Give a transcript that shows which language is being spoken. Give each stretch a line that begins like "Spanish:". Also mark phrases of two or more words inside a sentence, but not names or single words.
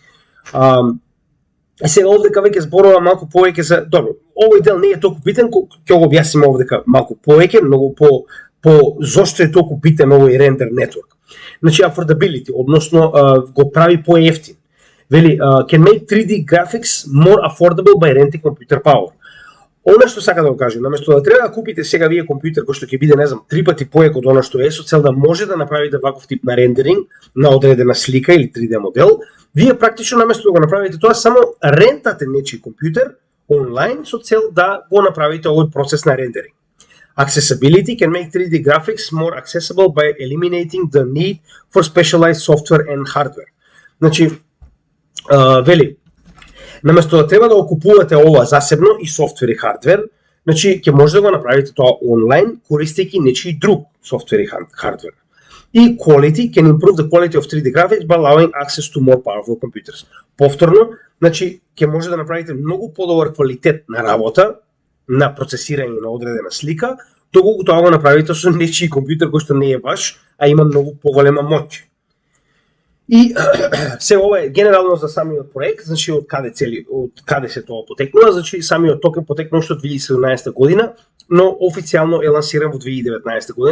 Macedonian: Сега овдека веќе зборува малку повеќе за добро. Овој дел не е толку битен, ќе го објасним овдека малку повеќе, многу по зошто е толку битен овој рендер нетворк. Значи affordability, односно го прави поевтин.
English: Вели can make 3D graphics more affordable by renting computer power.
Macedonian: Она што сака да го каже, наместо да треба да купите сега вие компјутер кој што ќе биде, не знам, 3 пати поек од она што е, со цел да може да направите ваков тип на рендеринг на одредена слика или 3D модел, вие практично наместо да го направите тоа, само рентате нечи компјутер онлайн со цел да го направите овој процес на рендеринг.
English: Accessibility can make 3D graphics more accessible by eliminating the need for specialized software and hardware.
Macedonian: Значи, вели, наместо да треба да го купувате ова засебно и софтвер и хардвер, значи ќе може да го направите тоа онлайн користејќи нечи друг софтвер и хардвер.
English: И quality can improve the quality of 3D graphics by allowing access to more powerful computers.
Macedonian: Повторно, значи ќе може да направите многу подобар квалитет на работа, на процесирање на одредена слика, доколку тоа го направите со нечи компјутер кој што не е ваш, а има многу поголема моќ. И се ова е генерално за самиот проект, значи од каде се тоа потекнува, значи самиот токен потекнува уште од 2017 година, но официјално е лансиран во 2019 година.